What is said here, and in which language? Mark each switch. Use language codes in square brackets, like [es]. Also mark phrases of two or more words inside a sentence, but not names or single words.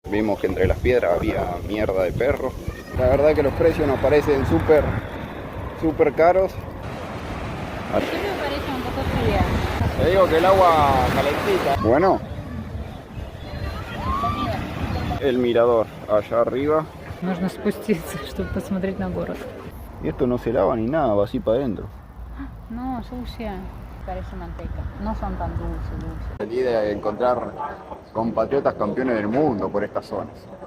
[es] Vimos que entre las piedras había mierda de perro. La verdad que los precios nos parecen súper caros. Sí me parece un poco fría. Te digo que el agua calentita. Bueno, el mirador allá arriba. [ru] Нужно спуститься, чтобы посмотреть на город. [es] Y esto no se lava ni nada, va así para adentro. No, sucia. Parece manteca. No son tan dulces. Feliz de encontrar compatriotas campeones del mundo por estas zonas.